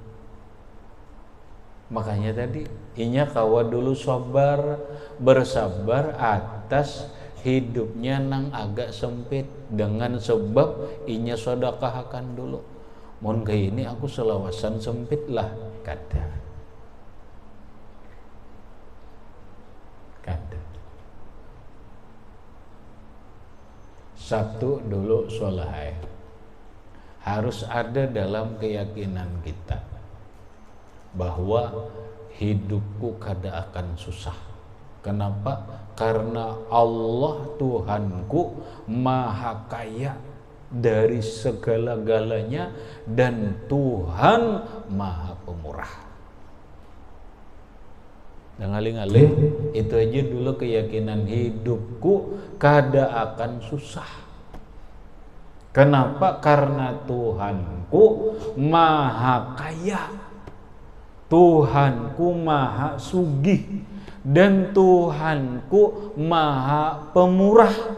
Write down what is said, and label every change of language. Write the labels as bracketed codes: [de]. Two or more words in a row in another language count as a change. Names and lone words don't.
[bjn] Makanya tadi inya kawa dulu bersabar atas hidupnya nang agak sempit, dengan sebab inya sedekahkan dulu. Mun kayak ini aku selawasan sempit lah, kada. Satu dulu solahai, harus ada dalam keyakinan kita bahwa hidupku kada akan susah. Kenapa? [id] Karena Allah Tuhanku maha kaya dari segala-galanya dan Tuhan maha pemurah. [bjn] Dan ngalih-ngalih itu aja dulu keyakinan hidupku kada akan susah. [id] Kenapa? Karena Tuhanku maha kaya, Tuhanku maha sugih, dan Tuhanku maha pemurah.